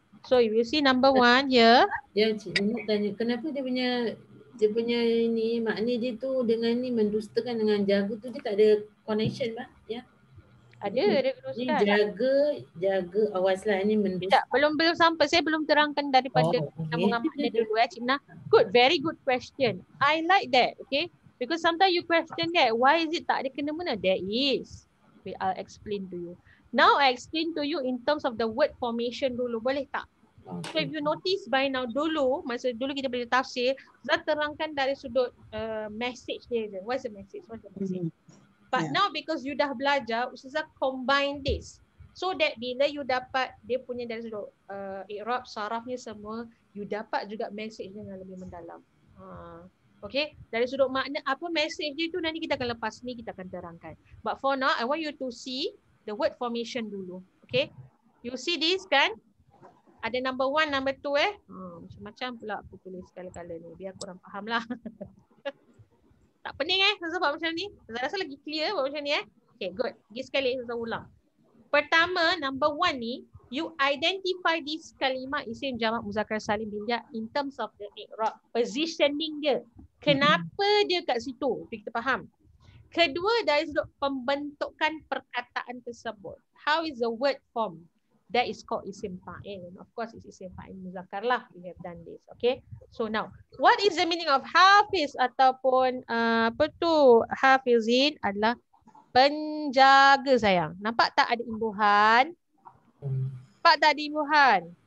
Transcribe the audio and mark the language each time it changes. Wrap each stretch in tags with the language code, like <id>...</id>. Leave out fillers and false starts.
<en>So if you see number 1 here.</en> <ms>Ya, Cik nak tanya, kenapa dia punya ini makna dia tu dengan ni mendustakan dengan jaga tu dia tak ada connection bah. Ya. Ada Ni teruskan. jaga awaslah ni Sekejap, belum sampai. Saya belum terangkan daripada sambungan makna dulu Cik Nah.</ms> <en>Good, very good question. I like that, okay? Because sometimes you question that, why is it</en> <ms>tak ada kena-mena?</ms> <en>There is. Okay, I'll explain to you. Now I explain to you in terms of the word formation</en> <ms>dulu, boleh tak?</ms> <en>So if you notice by now</en> <ms>masa dulu kita boleh tafsir, Zat terangkan dari sudut message dia je.</ms> <en>What's the message? What's the message? But now because you</en> <ms>dah belajar,</ms> <en>Ustazah combine this.</en> <ms>So that bila you dapat dia punya dari sudut i'rab, sarafnya semua, you dapat juga message dengan lebih mendalam. Okay, dari sudut makna apa message dia tu nanti kita akan lepas ni kita akan terangkan.</ms> <en>But for now I want you to see the word formation dulu. Okay, you see this</en> <ms>kan? Ada number 1, number 2 macam-macam pula aku tulis kala-kala ni biar korang faham lah. Tak pening Ustazah buat macam ni? Ustazah rasa lagi clear buat macam ni Okay, good. Pergi sekali Ustazah ulang.</ms> <en>Pertama, number 1 ni, you identify this kalimah isim jamak muzakkar salim binja in terms of the i'rab, positioning dia.</en> <ms>Kenapa dia kat situ? Kita faham. Kedua, dari sudut pembentukan perkataan tersebut.</ms> <en>How is the word formed? That is called isim fa'il. Of course, it's isim fa'il muzakkar lah. We have done this. Okay. So now, what is the meaning of hafiz ataupun hafizin</en> <ms>adalah penjaga sayang. Nampak tak ada imbuhan? Nampak tak ada imbuhan?</ms>